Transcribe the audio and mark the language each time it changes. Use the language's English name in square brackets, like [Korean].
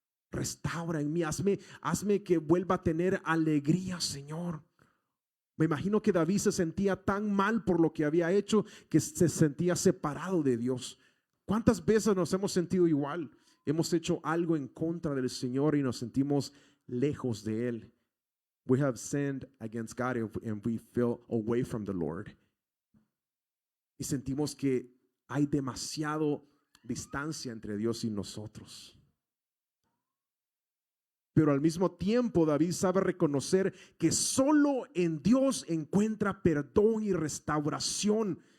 [Spanish] Restaura en mí, hazme que vuelva a tener alegría, Señor. Me imagino que David se sentía tan mal por lo que había hecho que se sentía separado de Dios. ¿Cuántas veces nos hemos sentido igual? Hemos hecho algo en contra del Señor y nos sentimos lejos de Él. [English] We have sinned against God and we feel away from the Lord. [Spanish] Y sentimos que hay demasiado distancia entre Dios y nosotros. Pero al mismo tiempo David sabe reconocer que solo en Dios encuentra perdón y restauración.